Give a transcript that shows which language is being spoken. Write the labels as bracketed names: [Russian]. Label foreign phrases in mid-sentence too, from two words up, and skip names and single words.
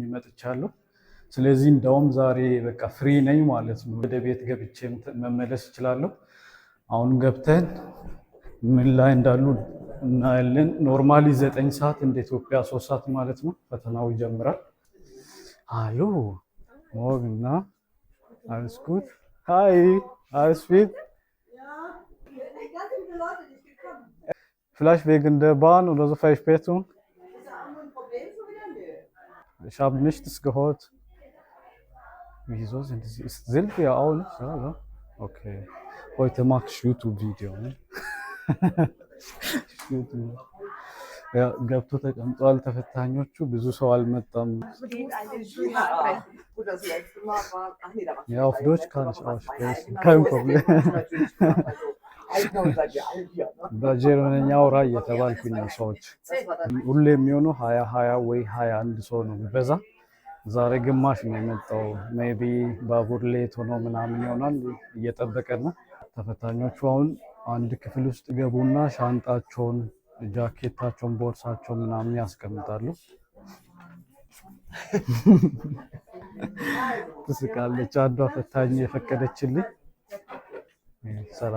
[Amharic] መጥቻለሁ። ስለዚህ እንደውም ዛሬ በቃ ፍሪ ነኝ ማለት ነው። ወደ ቤት ገብቼ መመለስ እችላለሁ። አሁን ገብተን ምን ላይ እንዳሉ እናያለን። ኖርማሊ 9 ሰዓት እንደ ኢትዮጵያ 3 ሰዓት ማለት ነው ፈተናው ይጀምራል። አሎ ሞግና አልስኩት ሃይ አልስፊት [German] Vielleicht wegen der Bahn oder so Verspätung. Ich habe nichts gehört. Wieso sind die? Ist Silvia auch nicht? Ja, oder? Okay. Heute mache ich YouTube-Video. Ne? YouTube. Ja, [Amharic] ገብቶ ተቀምጧል። ተፈታኞቹ ብዙ ሰው አልመጣም። [German] Ja, auf Deutsch kann ich auch sprechen. Kein Problem. [Amharic] በጀርመንኛ አውራ እየተባልኩኝ ነው። ሰዎች ሁሌ የሚሆነው 20 ወይ 21 ሰው ነው የሚበዛ። ዛሬ ግማሽ ነው የመጣው። ሜቢ ባቡር ሌት ሆኖ ምናምን ይሆናል። እየጠበቀን ነው። ተፈታኞቹ አሁን አንድ ክፍል ውስጥ ገቡና ሻንጣቸውን፣ ጃኬታቸውን፣ ቦርሳቸውን ምናምን ያስቀምጣሉ። ትስቃለች አንዷ ፈታኝ የፈቀደችልኝ። ሰላም